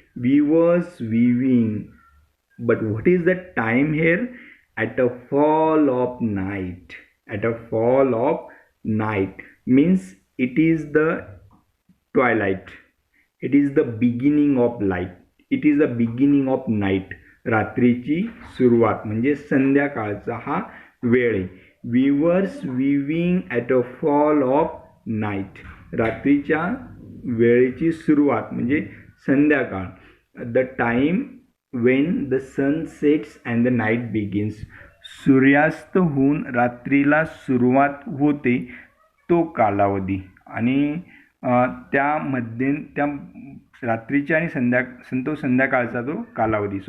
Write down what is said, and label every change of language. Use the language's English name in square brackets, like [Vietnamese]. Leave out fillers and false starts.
[English] Weavers weaving, but what is the time here? At a fall of night. At a fall of night means it is the twilight. It is the beginning of light. It is the beginning of night. [Marathi] रात्रीची सुरुवात म्हणजे संध्याकाळचा हा वेळ आहे. [English] Weavers weaving at a fall of night. [Marathi] रात्रीच्या वेळेची सुरुवात म्हणजे संध्याकाळ. [English] The time when the sun sets and the night begins. [Marathi] सूर्यास्त होऊन रात्रीला सुरुवात होते तो कालावधी. आणि त्यामध्ये त्या रात्रीच्या आणि संध्याकाळचा तो कालावधी.